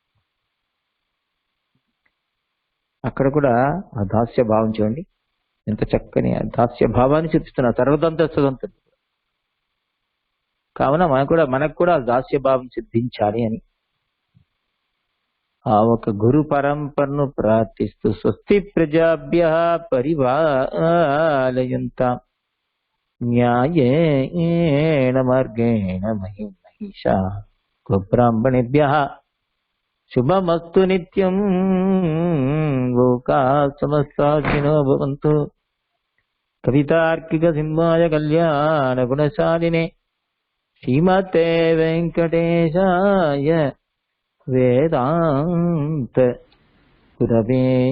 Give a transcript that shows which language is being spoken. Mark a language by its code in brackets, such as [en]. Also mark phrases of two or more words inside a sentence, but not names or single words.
[te] అక్కడ కూడా ఆ దాస్య భావం చూడండి, ఎంత చక్కని దాస్య భావాన్ని చూపిస్తున్నారు. సర్వదంత స్వతంత్రుడు కావున మనకు కూడా దాస్య భావం సిద్ధించాలి అని ఆ ఒక గురు పరంపరను ప్రార్థిస్తూ [sa] స్వస్తి ప్రజాభ్య పరిపాలయంతాం న్యాయేన మార్గేణ మహిషా గోబ్రాహ్మణేభ్యః శుభమస్తు నిత్యం. లోకా సమస్తా సుఖినో భవంతు. కవితార్కిక సింహాయ కళ్యాణ గుణశాలినే శ్రీమతే వెంకటేశాయ వేదాంత గురవే నమః.